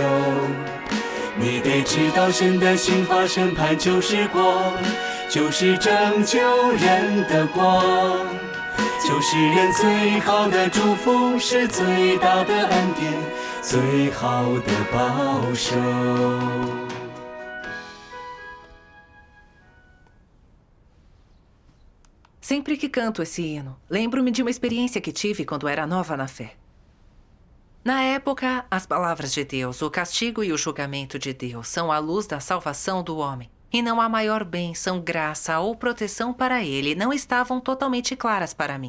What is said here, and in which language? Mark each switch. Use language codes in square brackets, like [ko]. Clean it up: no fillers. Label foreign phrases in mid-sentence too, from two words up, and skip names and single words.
[zh] 你得知道神的刑罚审判就是光，就是拯救人的光，就是人最好的祝福，是最大的恩典，最好的保守。 [pt] Sempre que canto esse hino, lembro-me de uma experiência que tive quando era nova na fé. Na época, as palavras de Deus, o castigo e o julgamento de Deus são a luz da salvação do homem, e não há maior bênção, graça ou proteção para ele não estavam totalmente claras para mim.